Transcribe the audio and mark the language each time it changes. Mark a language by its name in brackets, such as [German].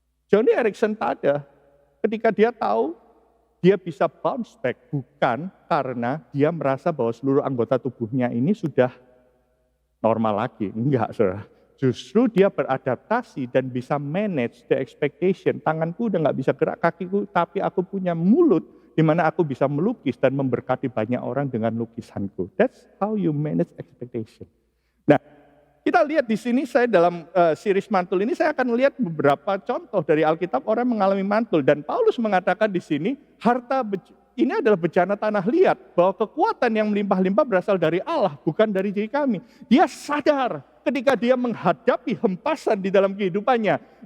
[Indonesian] Joni Eareckson Tada, ketika dia tahu dia bisa bounce back, bukan karena dia merasa bahwa seluruh anggota tubuhnya ini sudah normal lagi. Enggak, saudara. Justru dia beradaptasi dan bisa [English] manage the expectation. [Indonesian] Tanganku udah nggak bisa gerak, kakiku, tapi aku punya mulut di mana aku bisa melukis dan memberkati banyak orang dengan lukisanku. [English] That's how you manage expectation. [Indonesian] Nah, kita lihat di sini, saya dalam series mantul ini saya akan lihat beberapa contoh dari Alkitab orang mengalami mantul, dan Paulus mengatakan di sini ini adalah bejana tanah liat, bahwa kekuatan yang melimpah-limpah berasal dari Allah, bukan dari diri kami. Dia sadar ketika dia menghadapi hempasan di dalam kehidupannya.